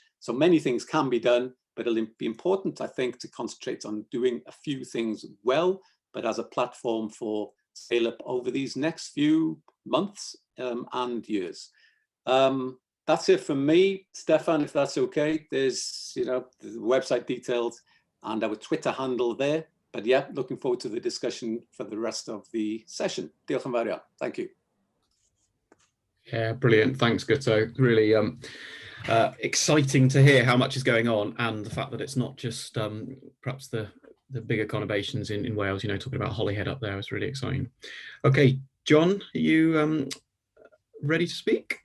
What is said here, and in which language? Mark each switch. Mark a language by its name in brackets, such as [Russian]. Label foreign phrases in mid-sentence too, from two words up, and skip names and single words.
[English] So many things can be done, but it'll be important, I think, to concentrate on doing a few things well, but as a platform for scale up over these next few months and years. That's it from me, Stefan, if that's okay. There's, you know, the website details and our Twitter handle there. But yeah, looking forward to the discussion for the rest of the session. [Welsh] Diolch yn fawr iawn. [English] Thank you. Yeah, brilliant. Thanks, Guto. Really exciting to hear how much is going on, and the fact that it's not just perhaps the bigger conurbations in Wales, you know, talking about Holyhead up there is really exciting. Okay, John, are you ready to speak?